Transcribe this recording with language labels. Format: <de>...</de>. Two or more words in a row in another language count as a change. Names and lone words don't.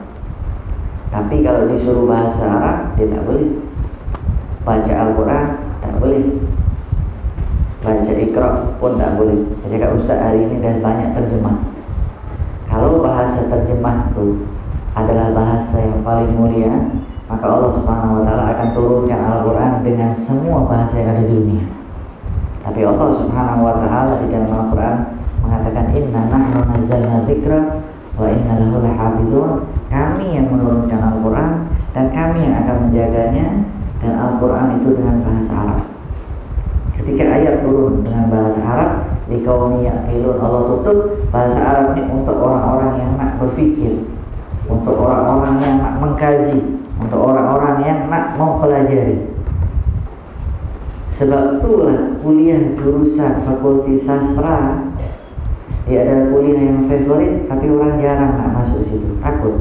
<ms>Tapi kalau disuruh bahasa Arab, dia tak boleh. Baca Al-Quran tak boleh, baca Iqra pun tak boleh. Saya cakap, Ustaz hari ini dah banyak terjemah. Kalau bahasa terjemah tu adalah bahasa yang paling mulia, maka Allah</ms> <ar>سبحانه وتعالى</ar> <ms>akan turunkan Al-Quran dengan semua bahasa yang ada di dunia. Tapi Allah</ms> <ar>سبحانه وتعالى</ar> <ms>di dalam Al-Quran mengatakan,</ms> <ar>إنا نحن نزلنا الذكر وإنا له لحافظون.</ar> <ms>Kami yang menurunkan Al-Quran dan kami yang akan menjaganya. Dan Al-Quran itu dengan bahasa Arab. Ketika ayat turun dengan bahasa Arab, di</ms> <ar>قوم يعقلون,</ar> <ms>Allah tutup bahasa Arab ini untuk orang-orang yang nak berfikir, untuk orang-orang yang nak mengkaji, untuk orang-orang yang nak mempelajari. Sebab itulah kuliah jurusan fakulti sastra, dia adalah kuliah yang favorit, tapi orang jarang nak masuk situ, takut.</ms>